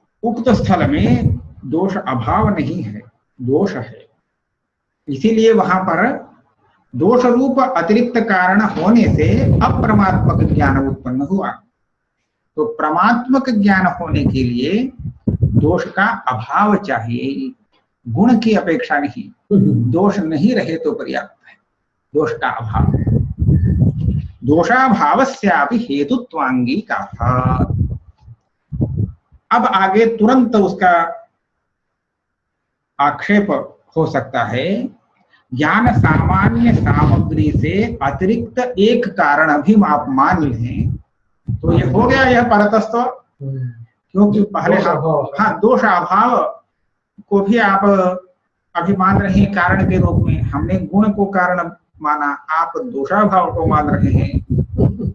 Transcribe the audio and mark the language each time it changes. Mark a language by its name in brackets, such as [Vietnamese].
[Hindi] उक्त स्थल में दोष अभाव नहीं है, दोष है, इसीलिए वहां पर दोष रूप अतिरिक्त कारण होने से अप्रमात्मक ज्ञान उत्पन्न हुआ। तो प्रमात्मक ज्ञान होने के लिए दोष का अभाव चाहिए, गुण की अपेक्षा नहीं। दोष नहीं रहे तो पर्याप्त है, दोष का अभाव। [Sanskrit] दोषाभावस्यापि हेतुत्वांगीकारः। [Hindi] अब आगे तुरंत उसका आक्षेप हो सकता है, ज्ञान सामान्य सामग्री से अतिरिक्त एक कारण भी आप मान लें तो ये हो गया यह परतस्त्व, क्योंकि पहले हाँ दोष अभाव को भी आप अभी मान रहे हैं कारण के रूप में, हमने गुण को कारण माना, आप दोषाभाव को मान रहे हैं।